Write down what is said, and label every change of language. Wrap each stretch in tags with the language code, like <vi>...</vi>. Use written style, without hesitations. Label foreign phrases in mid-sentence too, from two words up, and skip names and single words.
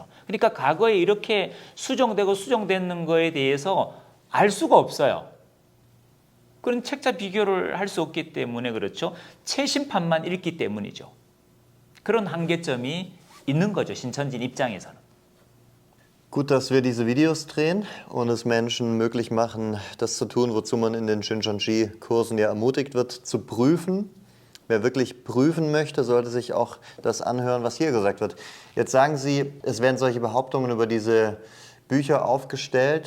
<ko>그러니까 과거에 이렇게 수정되고 수정되는 거에 대해서 알 수가 없어요. 그런 책자 비교를 할 수 없기 때문에 그렇죠. 최신판만 읽기 때문이죠. 그런 한계점이 있는 거죠. 신천지 입장에서는.</ko> <de>Gut, dass wir diese Videos drehen und es Menschen möglich machen, das zu tun, wozu man in den Shincheonji-Kursen ja ermutigt wird, zu prüfen. Wer wirklich prüfen möchte, sollte sich auch das anhören, was hier gesagt wird. Jetzt sagen Sie, es werden solche Behauptungen über diese Bücher aufgestellt.</de>